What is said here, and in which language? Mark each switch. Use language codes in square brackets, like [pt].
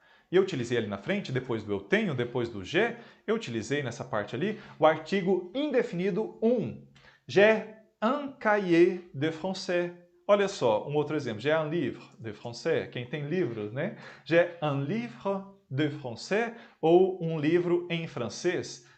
[pt] E eu utilizei ali na frente, depois do eu tenho, depois do [fr] j'ai, [pt] eu utilizei nessa parte ali o artigo indefinido um. [fr] J'ai un cahier de français. [pt] Olha só, um outro exemplo. [fr] J'ai un livre de français. [pt] Quem tem livros, né? [fr] J'ai un livre de français [pt] ou um livro em francês.